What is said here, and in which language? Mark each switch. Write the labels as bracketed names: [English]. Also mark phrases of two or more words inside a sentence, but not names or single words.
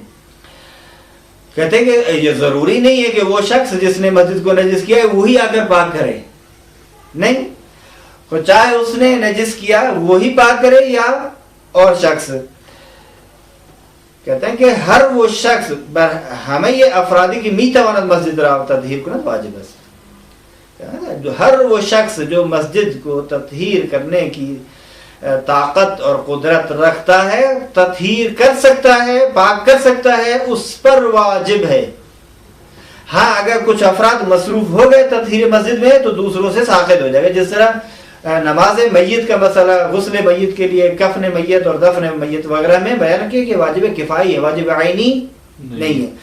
[Urdu] کہتے ہیں کہ یہ ضروری نہیں ہے کہ وہ شخص جس نے مسجد کو نجس کیا ہے وہی آ کر پاک کرے، نہیں، چاہے اس نے نجس کیا وہی پاک کرے یا اور شخص۔ کہتے ہیں کہ ہر وہ شخص ہمیں یہ [Persian] افرادی کی می تواند مسجد را تطہیر کند [Urdu] واجب ہے، ہر وہ شخص جو مسجد کو تطہیر کرنے کی طاقت اور قدرت رکھتا ہے، تطہیر کر سکتا ہے، پاک کر سکتا ہے، اس پر واجب ہے۔ ہاں اگر کچھ افراد مصروف ہو گئے تطہیر مسجد میں تو دوسروں سے ساقط ہو جائے گا، جس طرح نماز میت کا مسئلہ، غسل میت کے لیے، کفن میت اور دفن میت وغیرہ میں بیان کیا کہ واجب کفائی ہے، واجب عینی نہیں ہے۔